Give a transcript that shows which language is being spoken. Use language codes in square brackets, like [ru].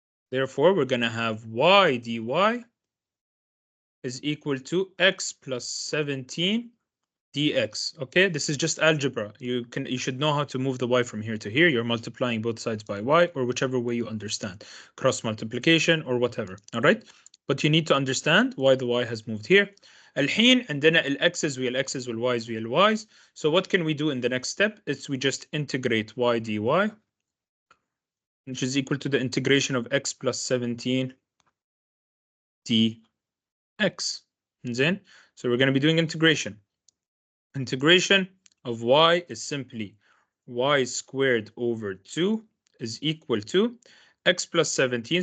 [en] Therefore, we're going to have y dy is equal to x plus 17 dx. Okay, this is just algebra. You should know how to move the y from here to here. You're multiplying both sides by y, or whichever way you understand, cross multiplication or whatever. All right, but you need to understand why the y has moved here. [ar] الحين عندنا الx's ويا الx's والy's ويا الy's. [en] So what can we do in the next step? It's we just integrate y dy, which is equal to the integration of x plus 17 dx. Then, so we're going to be doing integration. Integration of y is simply y squared over 2 is equal to x plus 17.